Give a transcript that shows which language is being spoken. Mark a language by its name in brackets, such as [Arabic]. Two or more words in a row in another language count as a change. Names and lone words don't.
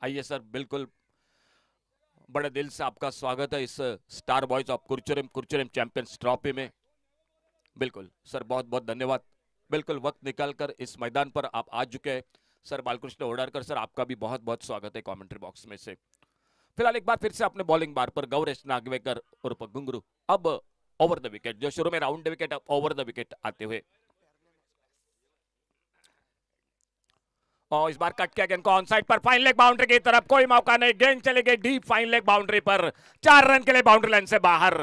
[Hindi] आइए सर, बिल्कुल बड़े दिल से आपका स्वागत है इस स्टार बॉयज ऑफ कुरचोरेम चैंपियंस ट्रॉफी में। बिल्कुल सर, बहुत बहुत धन्यवाद, बिल्कुल वक्त निकालकर इस मैदान पर आप आ चुके हैं। सर बालकृष्ण ओडारकर सर, आपका भी बहुत बहुत स्वागत है [English] commentary box [Hindi] में से। फिलहाल एक बार फिर से अपने [English] bowling bar [Hindi] पर गौरेश नागवेकर उर्फ गुंगरू, [English] अब over the wicket, [Hindi] जो शुरू में [English] round the wicket, अब over the wicket [Hindi] आते हुए। और इस बार कट किया गेंद को [English] on side [Hindi] पर, [English] fine leg boundary [Hindi] की तरफ, कोई मौका नहीं, गेंद चली गई [English] deep fine leg boundary [Hindi] पर, 4 रन के लिए [English] boundary line [Hindi] से बाहर।